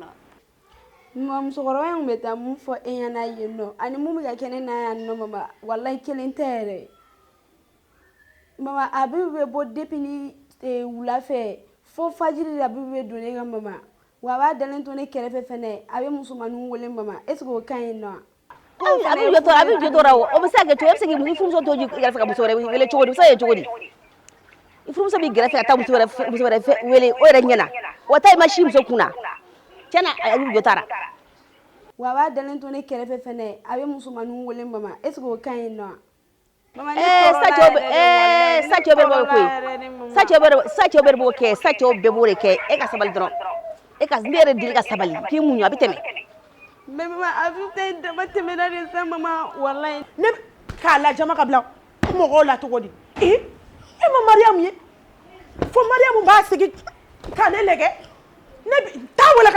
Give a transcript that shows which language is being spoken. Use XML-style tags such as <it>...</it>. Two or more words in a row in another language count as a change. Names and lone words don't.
<bm>musokɔrɔba in bɛ taa mun fɔ e ɲɛna yen nɔ ani mun bɛ ka kɛ ne na yan nɔ mama wallahi kelen tɛ yɛrɛ mama a bɛ bɔ depuis ni wula fɛ fo fajiri la a bɛ don ne ka mama wa a b'a dalen to ne kɛrɛfɛ fɛnɛ a bɛ musomaninw wele mama</bm> <fr>est ce que</fr> <bm>o ka ɲi nɔ a bɛ jɔ dɔrɔn o bɛ se ka kɛ cogo e bɛ se k'i furumuso to kɛrɛfɛ ka muso wɛrɛ wele cogo di o bɛ se ka kɛ cogo di I furumuso b'i gɛrɛfɛ ka taa muso wɛrɛ wele o yɛrɛ ɲɛna o ta I ma si muso kunna tiɲɛna a bɛ jɔ taara wa a b'a dalen to ne kɛrɛfɛ fɛnɛ a bɛ musomaninw wele mama</bm> <fr>est ce que</fr> <bm>o ka ɲi nɔ mama ne sa cɛw bɛɛ b'o koyi sa cɛw bɛɛ b'o kɛ sa cɛw bɛɛ b'o de kɛ e ka sabali dɔrɔn ne yɛrɛ deli ka sabali k'i muɲu a bɛ tɛmɛ mais mama a bɛ taa dama tɛmɛna de sa mama wallahi ne k'a lajama ka bila mɔgɔw la cogo di e ma Mariam ye fo Mariam b'a sigi ka ne lɛgɛ ne taa wele ka</bm>